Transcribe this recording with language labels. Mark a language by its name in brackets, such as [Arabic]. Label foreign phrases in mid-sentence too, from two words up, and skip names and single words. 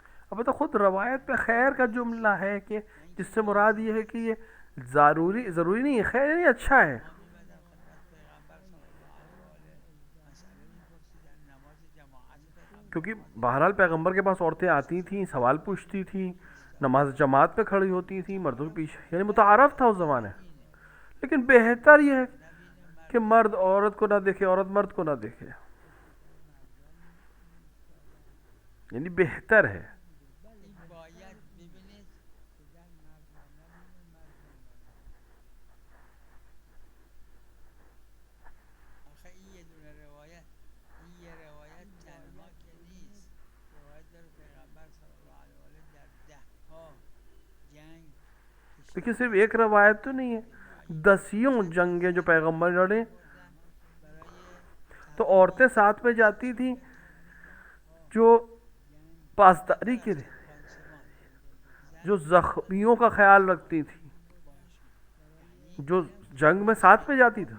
[Urdu] البتہ خود روایت پہ خیر کا جملہ ہے کہ جس سے مراد یہ ہے کہ یہ ضروری نہیں ہے، خیر یعنی اچھا ہے. [Persian] ما می‌مدم خدمت پیغمبر [Arabic] صلی الله علیه و آله [Persian] مسئله می‌پرسیدن نماز جماعت پیغمبر، [Urdu] کیونکہ بہرحال پیغمبر کے پاس عورتیں آتی تھیں، سوال پوچھتی تھیں، نماز جماعت پہ کھڑی ہوتی تھیں، مردوں کے پیچھے، یعنی متعارف تھا اس زمانے. لیکن بہتر یہ ہے کہ مرد عورت کو نہ دیکھے، عورت مرد کو نہ دیکھے، یعنی بہتر ہے. [Persian] این باید ببینید آخه این یه دونه روایت، این یه روایت تنها که نیست، روایت داره پیغمبر [Arabic] صلی الله علیه و آله [Persian] در 10 ها جنگ [Urdu] دیکھیے صرف ایک روایت تو نہیں ہے، 10 جنگیں جو پیغمبر لڑے تو عورتیں ساتھ میں جاتی تھیں جو پاسداری کے لیے، جو زخمیوں کا خیال رکھتی تھیں، جو جنگ میں ساتھ میں جاتی تھی.